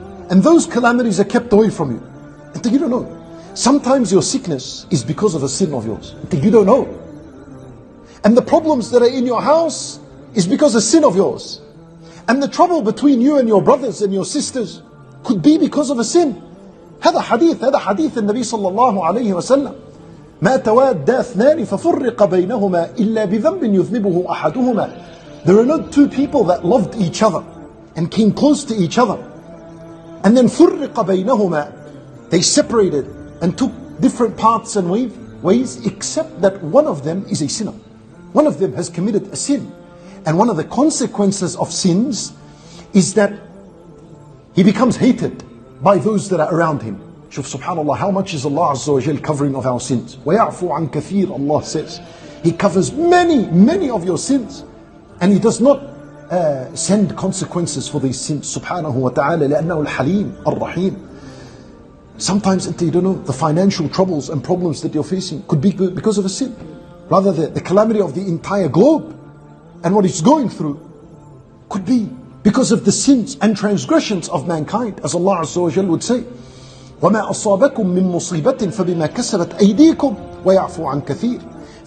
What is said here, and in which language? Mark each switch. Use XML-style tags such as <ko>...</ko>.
<en>And those calamities are kept away from you. Until you don't know. Sometimes your sickness is because of a sin of yours. Until you don't know. And the problems that are in your house is because of a sin of yours. And the trouble between you and your brothers and your sisters could be because of a sin.</en> <ar>هذا حديث النبي صلى الله عليه وسلم. ما توادى اثنان ففرق بينهما إلا بذنب يذنبه أحدهما.</ar> <en>There are not two people that loved each other and came close to each other, and then</en> <ar>فرق بينهما,</ar> <en>they separated and took different paths and ways, except that one of them is a sinner. One of them has committed a sin. And one of the consequences of sins is that he becomes hated by those that are around him. Shuf, subhanallah, how much is Allah Azza wa Jal covering of our sins?</en> <ar>وَيَعْفُوا عَنْ كَثِيرٍ,</ar> <en>Allah says. He covers many of your sins. And He does not send consequences for these sins, subhanahu wa ta'ala,</en> <ar>لأنه الحليم الرحيم.</ar> <en>Sometimes, until you don't know, the financial troubles and problems that you're facing could be because of a sin. Rather, the calamity of the entire globe and what it's going through could be because of the sins and transgressions of mankind, as Allah Azza wa Jal would say,</en> <ar>وَمَا أَصَابَكُم مِّن مُّصِيبَةٍ فَبِمَا كَسَبَتْ أَيْدِيكُمْ وَيَعْفُوا عَنْ كَثِيرٍ.</ar>